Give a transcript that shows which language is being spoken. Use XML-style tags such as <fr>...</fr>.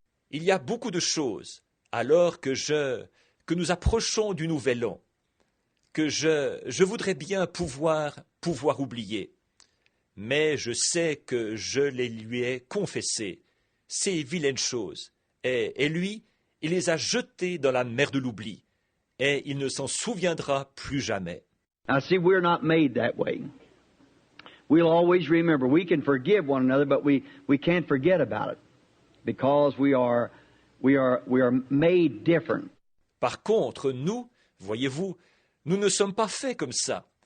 <fr>Il y a beaucoup de choses alors que nous approchons du nouvel an, que je voudrais bien pouvoir oublier. Mais je sais que je les lui ai confessées, ces vilaines choses, et lui, il les a jetées dans la mer de l'oubli, et il ne s'en souviendra plus jamais.</fr> <en>Now, see, we're not made that way. We'll always remember. We can forgive one another, but we can't forget about it because we are made different.</en> <fr>Par contre, nous, voyez-vous, nous ne sommes pas faits comme ça.</fr>